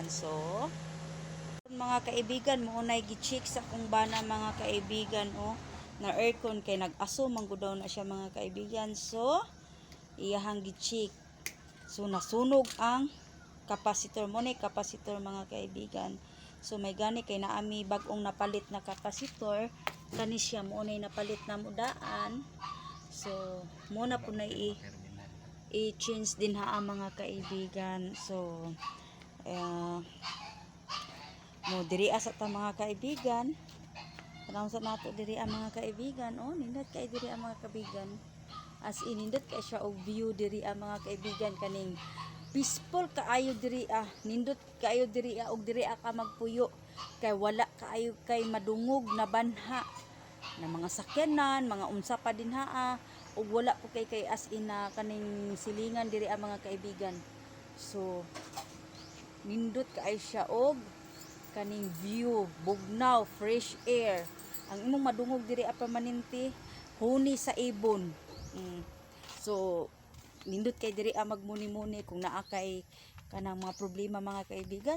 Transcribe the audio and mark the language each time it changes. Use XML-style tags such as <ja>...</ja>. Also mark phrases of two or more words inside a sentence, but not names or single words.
<ceb>So mga kaibigan, mo nay gi-check sa kung bana mga kaibigan na aircon kay nag-aso man gud daw na siya mga kaibigan. So iyahang gi-check. So nasunog ang kapasitor, mo ni kapasitor mga kaibigan. So may gani kay naami bag-ong napalit na kapasitor kani siya, mo ni napalit na mudaan. So mo na po na i-change din mga kaibigan. So mo diri sa ta mga kaibigan, panahon sa nato diri mga kaibigan. Nindot kay diri mga kaibigan, as in nindot kay siya og view diri mga kaibigan. Kaning peaceful kaayo diri, nindot kaayo diri og diri ka magpuyo, kay wala kaayo kay madungog na banha na mga sakyanan, mga unsa pa din ug wala po kay as in kaning silingan diri mga kaibigan. So nindot kaayo siya og kaning view, bugnaw,</ceb> <en>fresh air.</en> <ceb>Ang imong madungog diri permanente huni sa ibon. So nindot kay diri magmuni-muni kung naa kay kanang mga problema mga kaibigan.</ceb>